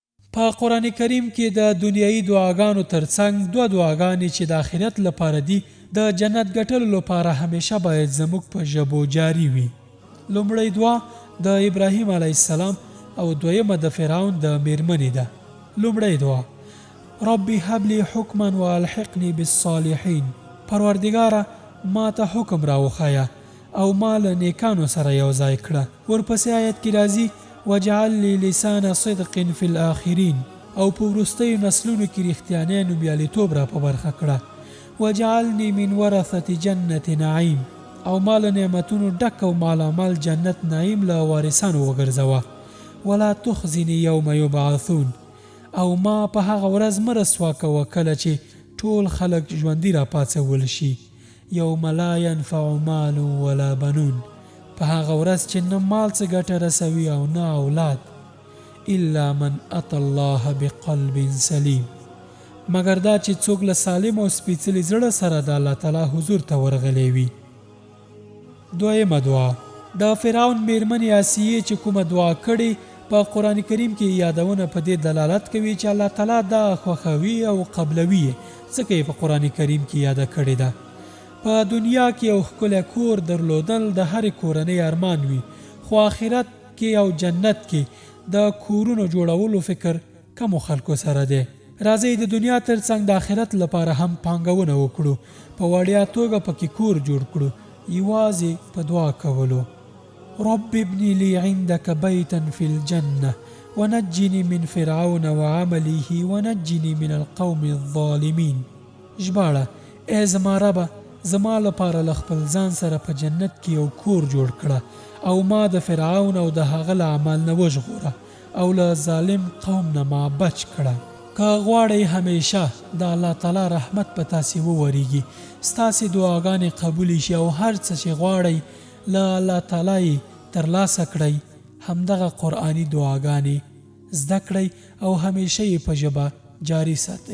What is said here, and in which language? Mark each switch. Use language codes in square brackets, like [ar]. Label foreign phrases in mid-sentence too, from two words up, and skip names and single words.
[ps] په قرآن کریم کې د دنیایي دعاګانو ترڅنګ دوه دعاګانې چې د آخرت لپاره دي د جنت ګټلو لپاره همیشه باید زموږ په ژبو جاری وي. لومړی دعا د ابراهیم [ar] علیه السلام [ps] او دویمه د فرعون د میرمنې ده. لومړی دعا: [ar] ربي هب لي حکما والحقني بالصالحین. [ps] پروردګاره ما ته حکم راوښایه او ما له نیکانو سره یو ځای کړه. ورپسې آیت کې راځي [ar] وجعل لي لسان صدق فی الاخرین، [ps] او په وروستیو نسلونو کې رښتیانی نومیالیتوب را په برخه کړه. [ar] وجعلني من ورثة جنت نعیم، [ps] او ما له نعمتونو ډک او مالامال جنت نعیم له وارثانو وګرځوه. [ar] ولا تخزني یوم یبعثون، [ps] او ما په هغه ورځ مه رسوا کوه کله چې ټول خلک ژوندي را پاڅول شي. [ar] یوم لا ینفع مال ولا بنون، [ps] په هغه ورځ چې نه مال څه ګټه رسوي او نه اولاد. [ar] الا من اتى الله بقلب سلیم، [ps] مگر دا چې څوک له سالم او سپېڅلي زړه سره د الله تعالی حضور ته ورغلی وي. دویمه دعا د فرعون میرمنې آسیې چې کومه دعا کړې په قرآن کریم کې یادونه په دې دلالت کوي چې الله تعالی دا خوښوي او قبلوي، ځکه یې په قرآن کریم کې یاده کړې ده. په دنیا کې یو ښکلی کور درلودل د هرې کورنۍ ارمان وي، خو آخرت کې او جنت کې د کورونو جوړولو فکر کمو خلکو سره دی. راځئ د دنیا ترڅنګ د آخرت لپاره هم پانګونه وکړو، په وړیا توګه پکې کور جوړ کړو، یوازې په دعا کولو. [ar] رب ابني لي عندك بيتا في الجنة ونجني من فرعون وعمله ونجني من القوم الظالمين. [ps] ژباړه: ای زما ربه، زما لپاره له خپل ځان سره په جنت کې یو کور جوړ کړه او ما د فرعون او د هغه له عمل نه وژغوره او له ظالم قوم نه ما بچ کړه. که غواړئ همیشه د الله تعالی رحمت په تاسې وورېږي، ستاسې دعاګانې قبول شي او هر څه چې غواړئ له الله تعالی ترلاسه کړئ، همدغه قرآني دعاګانې زده کړئ او همیشه یې په ژبه جاری ساتئ.